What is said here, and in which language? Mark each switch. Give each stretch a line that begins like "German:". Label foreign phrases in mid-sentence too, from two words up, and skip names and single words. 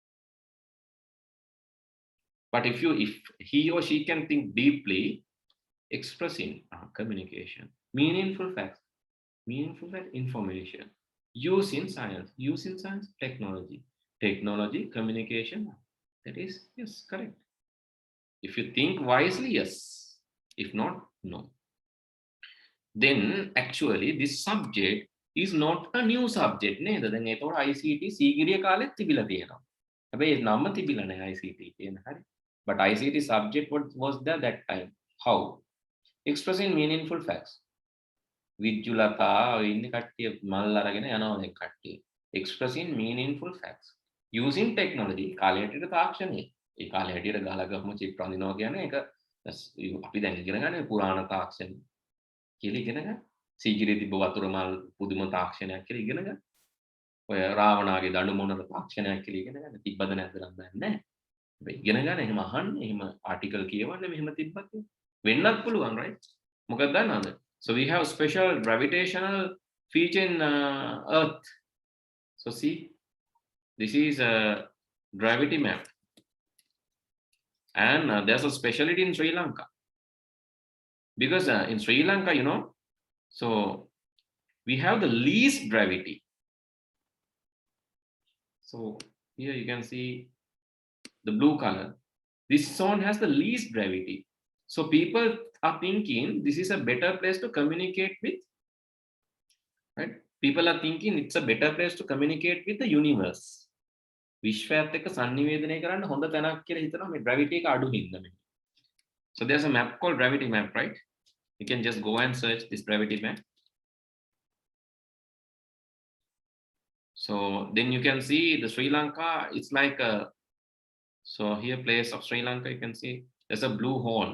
English: But if he or she can think deeply, expressing communication, meaningful facts, information, using science, technology, communication, that is, yes, correct. If you think wisely, yes. If not, no. Then actually this subject is not a new subject නේද?
Sinhala: දැන් ඒතකොට ICT සීගිරිය කාලෙත් තිබිලා තියෙනවා. හැබැයි නම තිබිලා නැහැ ICT කියන හරි.
English: But ICT subject was there that time. How? Expressing meaningful facts.
Sinhala: විජ්ජුලතා ඉන්න කට්ටිය මල් අරගෙන යනවා දැන් කට්ටිය.
English: Expressing meaningful facts. Using technology
Sinhala: කාලයට තාක්ෂණය. ඒ කාලේ හැටියට ගහලා ගහම චිප් රඳිනවා කියන්නේ ඒක අපි දැන් ඉගෙන ගන්න පුරාණ තාක්ෂණ කියලා ඉගෙන ගන්න. සීගිරිය තිබ්බ වතුර මල් පුදුම තාක්ෂණයක් කියලා ඉගෙන ගන්න. ඔය රාවණාගේ දඬු මොනර තාක්ෂණයක් කියලා ඉගෙන ගන්න. තිබ්බද නැද්ද නම් දන්නේ නැහැ. හැබැයි ඉගෙන ගන්න එහෙම අහන්න, එහෙම ආටිකල් කියවන්න මෙහෙම තිබ්බත් වෙන්නත් පුළුවන්, right? මොකක්ද දන්නවද?
English: So we have special gravitational feature in Earth. So see, this is a gravity map. And there's a specialty in Sri Lanka. Because in Sri Lanka, you know, so we have the least gravity. So here you can see the blue color. This zone has the least gravity. So people are thinking this is a better place to communicate with, right? People are thinking it's a better place to communicate with the universe.
Sinhala: විශ්වයත් එක්ක සංනිවේදනය කරන්න හොඳ තැනක් කියලා හිතනවා මේ gravity එක අඩු හින්දා මේ.
English: So there's a map called gravity map, right? You can just go and search this gravity map. So then you can see the Sri Lanka, it's like a, so here place of Sri Lanka, you can see there's a blue hole.